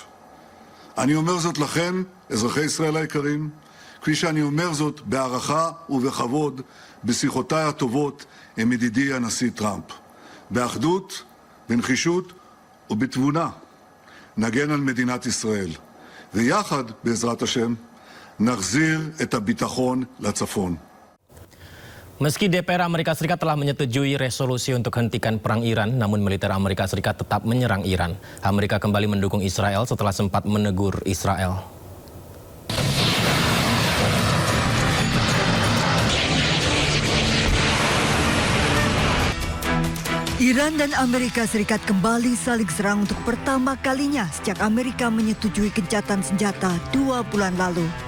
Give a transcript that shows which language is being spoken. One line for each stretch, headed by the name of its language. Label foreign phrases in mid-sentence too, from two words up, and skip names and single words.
Hebrew: אני אומר זאת לכם, אזרחי ישראל היקרים, כפי שאני אומר זאת בהערכה ובכבוד בשיחותיי הטובות עם ידידי הנשיא טראמפ. באחדות, בנחישות ובתבונה נגן על מדינת ישראל. ויחד, בעזרת השם, נחזיר את הביטחון לצפון.
Indonesian: Meski DPR Amerika Serikat telah menyetujui resolusi untuk hentikan perang Iran, namun militer Amerika Serikat tetap menyerang Iran. Amerika kembali mendukung Israel setelah sempat menegur Israel. Iran dan Amerika Serikat kembali saling serang untuk pertama kalinya sejak Amerika menyetujui gencatan senjata 2 bulan lalu.